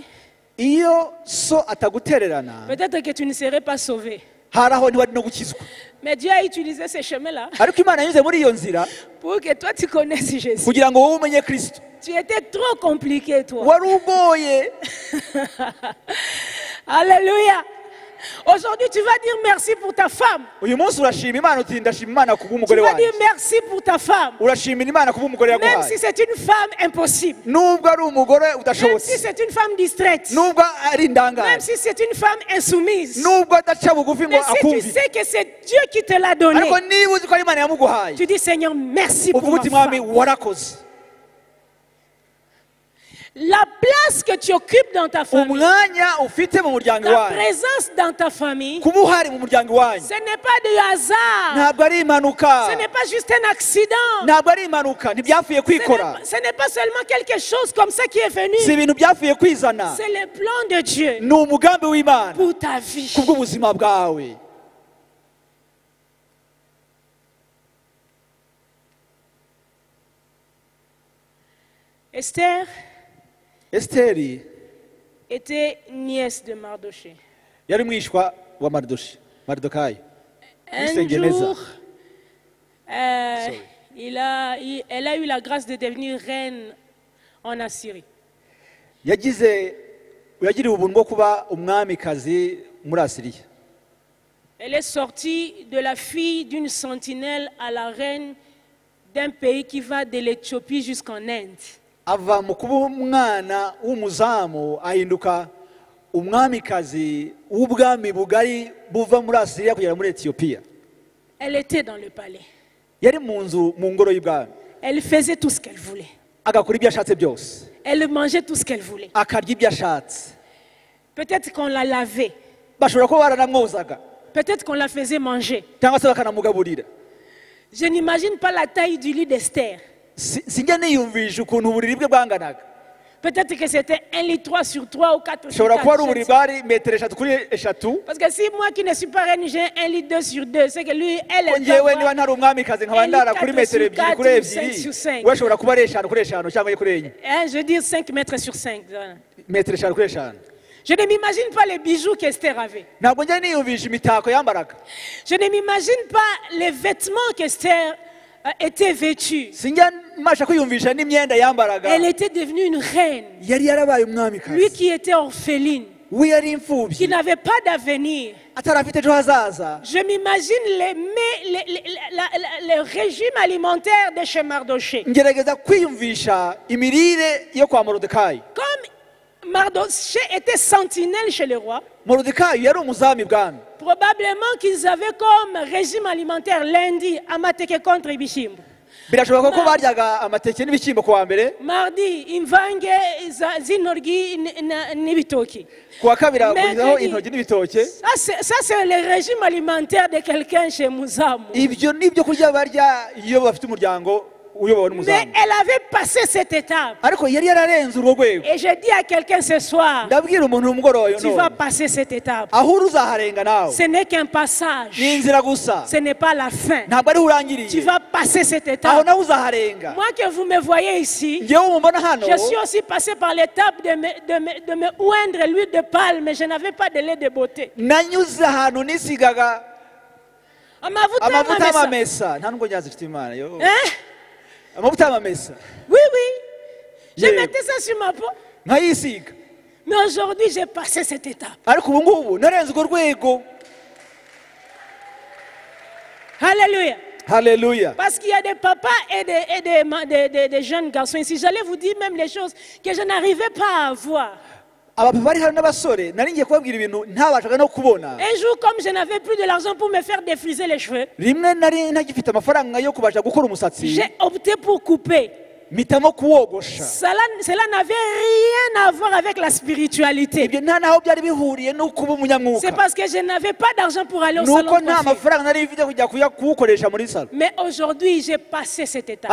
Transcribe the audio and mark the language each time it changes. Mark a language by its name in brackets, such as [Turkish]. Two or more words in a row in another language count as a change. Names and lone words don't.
[Kinyarwanda] Iyo so atagutererana [French] peut-être que tu ne serais pas sauvé. [Kinyarwanda] hari aho ntiwari no gukizwa. [French] Mais Dieu a utilisé ces chemins-là [Kinyarwanda] Ariko Imana yanyuze muri iyo nzira [French] pour que toi tu connaisses Jésus. [Kinyarwanda] kugira ngo wowe umenye Kristo. [French] Tu étais trop compliqué, toi. [Kinyarwanda] Wari ugoye. [French] Alléluia. Aujourd'hui, tu vas dire merci pour ta femme. [Kinyarwanda] Uyu munsi urashima Imana uti ndashima Imana [French] Tu [Kinyarwanda] kubw'umugore [French] vas dire [Kinyarwanda] wanjye. [French] merci pour ta femme. [Kinyarwanda] Urashimira Imana kubw'umugore [French] Même [Kinyarwanda] yaguhaye. [French] si c'est une femme impossible. [Kinyarwanda] Nubwo ari umugore [French] Même si [Kinyarwanda] udashobotse. [French] c'est une femme distraite. [Kinyarwanda] Nubwo ari [French] Même [Kinyarwanda] indangaza. [French] si c'est une femme insoumise. [Kinyarwanda] Nubwo adaca bugufi ngo [French] Mais si tu [Kinyarwanda] akumvire. [French] sais que c'est Dieu qui te l'a donné, [Kinyarwanda] Ariko niba uzi ko ari Imana yamuguhaye [French] tu dis Seigneur, merci pour [Kinyarwanda] uvuga [French] ma [Kinyarwanda] uti mwami [French] femme. [Kinyarwanda] warakoze. [French] La place que tu occupes dans ta famille, [Kinyarwanda] Umwanya ufite mu muryango [French] ta [Kinyarwanda] wanyu, [French] présence dans ta famille, [Kinyarwanda] kuba uhari mu muryango wanyu [French] ce n'est pas du hasard. [Kinyarwanda] ntabwo ari impanuka. [French] Ce n'est pas juste un accident. [Kinyarwanda] Ntabwo ari impanuka ntibyavuye kwikora. [French] Ce n'est pas seulement quelque chose comme ça qui est [Kinyarwanda] Si [French] venu. [Kinyarwanda] ibintu byavuye kwizana. [French] C'est le plan de Dieu [Kinyarwanda] Ni umugambi w'Imana [French] pour ta vie. [Kinyarwanda] kubw'ubuzima bwawe. [French] Esther [Kinyarwanda] Esiteri [French] était nièce de Mardoché. [Kinyarwanda] yari mwishwa wa Maridokayi. [French] Un [Kinyarwanda] Sengeneza. [French] jour, elle a eu la grâce de devenir reine en Assyrie. [Kinyarwanda] yagiriwe ubuntu bwo kuba umwamikazi muri Asiriya. [French] Elle est sortie de la fille d'une sentinelle à la reine d'un pays qui va de l'Éthiopie jusqu'en Inde. [Kinyarwanda] Ava mu kuba umwana w'umuzamu ahinduka umwamikazi w'ubwami bugari buva muri Asiriya kugera muri Etiyopiya. [French] Elle était dans le palais. [Kinyarwanda] Yari mu nzu mu ngoro y'ubwami. [French] Elle faisait tout ce qu'elle voulait. [Kinyarwanda] Agakora ibyo ashatse byose. [French] Elle mangeait tout ce qu'elle voulait. [Kinyarwanda] Akarya ibyo ashatse. [French] Peut-être qu'on la lavait. [Kinyarwanda] Bashobora kuba baranamwozaga [French] Peut-être qu'on la faisait manger. [Kinyarwanda] cyangwa se bakanamugaburira. [French] Je n'imagine pas la taille du lit d'Esther. [Kinyarwanda] Sinjya niyumvisha ukuntu uburiri bwe bwanganaga. [French] Peut-être que c'était 1 litre 3 sur 3 ou 4 sur [Kinyarwanda] Ushobora kuba ari [French] 4. [Kinyarwanda] uburiri bwari metero 3 kuri 3. [French] Parce que si moi qui ne suis pas reine, j'ai 1 litre 2 sur 2, c'est que lui, elle [Kinyarwanda] Ko [French] est [Kinyarwanda] njyewe niba ntari umwamikazi nkaba ndara kuri metero 2 kuri 2, we ashobora kuba ari 5 kuri 5 cyangwa kuri 4. [French] Je veux dire 5 mètres sur 5. Voilà. [Kinyarwanda] Metero 5 kuri 5. [French] Je ne m'imagine pas les bijoux qu'Esther avait. [Kinyarwanda] Ntabwo njya niyumvisha imitako yambaraga. [French] Je ne m'imagine pas les vêtements qu'Esther était vêtue. [Kinyarwanda] Sinjya mbasha kwiyumvisha n'imyenda yambaraga. [French] Elle était devenue une reine. [Kinyarwanda] Yari yarabaye [French] Lui [Kinyarwanda] umwamikazi. [French] qui était orpheline, [Kinyarwanda] We yari [French] qui [Kinyarwanda] imfubyi. [French] n'avait pas d'avenir. [Kinyarwanda] Atarafite ejo hazaza. [French] Je m'imagine le régime alimentaire de chez Mardoché. [Kinyarwanda] Ngerageza kwiyumvisha imirire yo kwa Morodekayi. [French] Comme Mardoché était sentinelle chez le roi, [Kinyarwanda] Morodekayi yari umuzami bwami. [French] probablement qu'ils avaient comme régime alimentaire lundi, amateke contre Ibishimbo. [Kinyarwanda] birashoboka ko baryaga amateke n'ibishyimbo ku wa mbere, Mardi, imvange zinorgi n'ibitoki. ku wa kabiri bagurizaho intoryi n'ibitoke. [French] Ça, c'est le régime alimentaire de quelqu'un chez Muzamu. [Kinyarwanda] Ibyo ni ibyo kurya barya iyo bafite umuryango uyobowe [French] Mais [Kinyarwanda] n'umuzamu. [French] elle avait passé cette étape. [Kinyarwanda] Ariko yari yararenze urwo rwego. [French] Et je dis à quelqu'un ce soir, [Kinyarwanda] Ndabwira umuntu umugoroba [French] tu vas passer cette étape. [Kinyarwanda] aho uzaharenga nawe. [French] Ce n'est qu'un passage. [Kinyarwanda] Ni inzira gusa. [French] Ce n'est pas la fin. [Kinyarwanda] Ntabwo ari [French] Tu [Kinyarwanda] urangiriye. [French] vas passer cette [Kinyarwanda] Aho [French] étape. [Kinyarwanda] nawe uzaharenga. [French] Moi que vous me voyez ici, [Kinyarwanda] Ngewe umubona hano. [French] je suis aussi passé par l'étape de me oindre l'huile de palme, mais je n'avais pas de lait de beauté. [Kinyarwanda] Nanyuze ahantu nisigaga Amavuta amavuta y'amamesa. y'amamesa. Nta nubwo nyazi mfite Imana. Yo. [French] Hein? [Kinyarwanda] Amavuta y'amamesa. [French] Oui, oui. Je Yeah. mettais ça sur ma peau. [Kinyarwanda] Nkayisiga. [French] Mais aujourd'hui, j'ai passé cette étape. [Kinyarwanda] Ariko ubu ngubu narenze urwo rwego. [French] Alléluia. [Kinyarwanda] Haleluya. [French] Parce qu'il y a des papas et des jeunes garçons ici. J'allais vous dire même les choses que je n'arrivais pas à voir. [Kinyarwanda] Abapapa bari hano n'abasore nari ngiye kubabwira ibintu ntabashaga no kubona. [French] Un jour, comme je n'avais plus de l'argent pour me faire défriser les cheveux, [Kinyarwanda] Rimwe nari ntagifite amafaranga yo kubasha gukora umusatsi. [French] j'ai opté pour couper. [Kinyarwanda] Mpitamo kuwogosha. [French] Cela n'avait rien à voir avec la spiritualité. [Kinyarwanda] Ibyo nta naho byari bihuriye no kuba [French] C'est [Kinyarwanda] umunyamwuka. [French] parce que je n'avais pas d'argent pour aller au salon [Kinyarwanda] Nuko [French] de [Kinyarwanda] nta [French] coiffure. [Kinyarwanda] mafaranga nari mfite kujya kuwukoresha muri salo. [French] Mais aujourd'hui, j'ai passé cette étape.